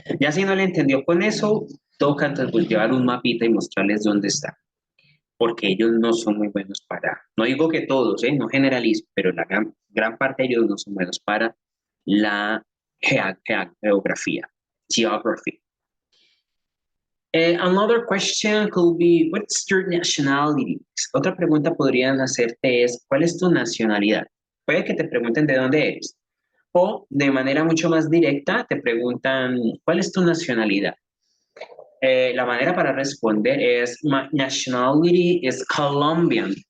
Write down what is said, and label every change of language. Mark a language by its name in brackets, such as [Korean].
[Spanish] Ya si no le entendió con eso, toca entonces pues, llevar un mapita y mostrarles dónde está, porque ellos no son muy buenos para, no digo que todos, no generalizo, pero la gran parte de ellos no son buenos para la geografía, geography. [English] Another question could be, what's your nationality? [Spanish] Otra pregunta podrían hacerte es, ¿cuál es tu nacionalidad? Puede que te pregunten de dónde eres. O de manera mucho más directa te preguntan, ¿cuál es tu nacionalidad? La manera para responder es, [English] my nationality is Colombian.